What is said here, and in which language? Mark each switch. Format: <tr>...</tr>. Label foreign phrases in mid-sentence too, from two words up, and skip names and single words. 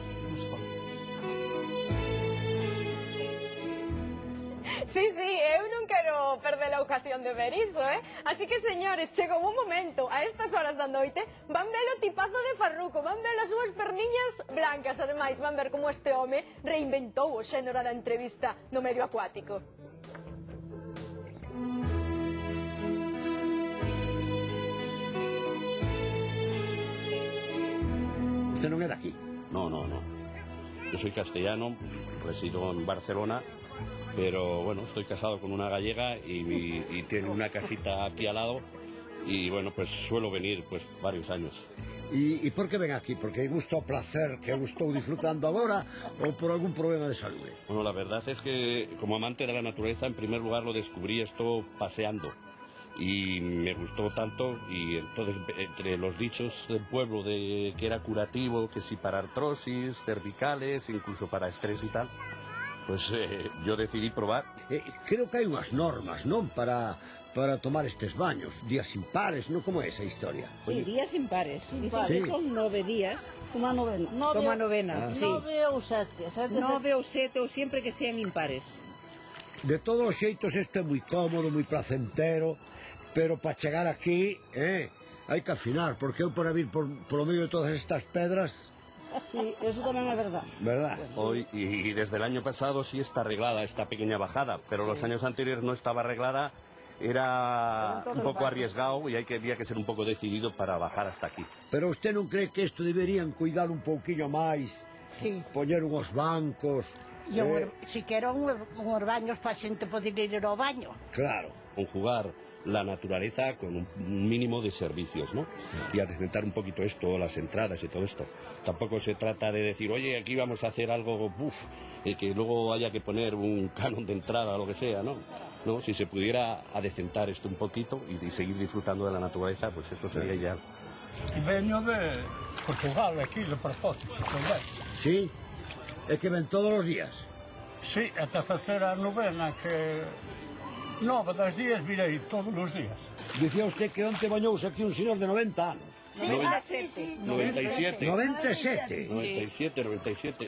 <gl>Sí, eu non quero perder a ocasión de ver iso, Así que, señores, chegou un momento, a estas horas da noite, van ver o tipazo de Farruco, van ver as súas perniñas blancas, ademais, van ver como este home reinventou o xénero da entrevista no medio acuático. Usted non é daqui?</gl> <es>No. Yo soy castellano, resido en Barcelona, pero bueno, estoy casado con una gallega y tiene una casita aquí al lado y bueno, pues suelo venir pues varios años.</es> <gl>¿Y por qué ven aquí? ¿Porque gusto o placer que eu estou disfrutando agora ou por algún problema de salud?</gl> <es>Bueno, la verdad es que como amante de la naturaleza, en primer lugar lo descubrí esto paseando y me gustó tanto, y entonces entre los dichos del pueblo de que era curativo, que si para artrosis, cervicales, incluso para estrés y tal, pues yo decidí probar.</es> <gl>Creo que hai unhas normas, non? Para tomar estes baños, días impares, non? Como é esa historia?</gl> <es>Sí, días impares. Dice que son 9 días.</es> <gl>Como a novena. Como a novena, sí. 9 ou 7. 9 ou 7, ou sempre que sean impares. De todos os xeitos, isto é moi cómodo, moi placentero, pero para chegar aquí, hai que afinar, porque eu para vir por medio de todas estas pedras...</gl> <es>Sí, eso también es verdad. ¿Verdad? Hoy, y desde el año pasado sí está arreglada esta pequeña bajada, pero los años anteriores no estaba arreglada, era un poco arriesgado y había que ser un poco decidido para bajar hasta aquí.</es> <gl>Pero usted non cree que isto deberían cuidar un pouquinho máis? Sí. Poñer unhos bancos... Si quero unhos baños para a xente poder ir ao baño.</gl> <es>Claro. conjugar la naturaleza con un mínimo de servicios, ¿no? Y adecentar un poquito esto, las entradas y todo esto. Tampoco se trata de decir, oye, aquí vamos a hacer algo, que luego haya que poner un canon de entrada o lo que sea, ¿no? No, si se pudiera adecentar esto un poquito y seguir disfrutando de la naturaleza, pues eso sería ideal. Vengo de Portugal,</es> <gl>aquí, de propósito, tamén. Sí, é que ven todos os días. Sí, ata facer a novena que 9 das días virei todos os días. Dicía usted que onte bañouse aquí un señor de 90 anos. 97. 97.</gl>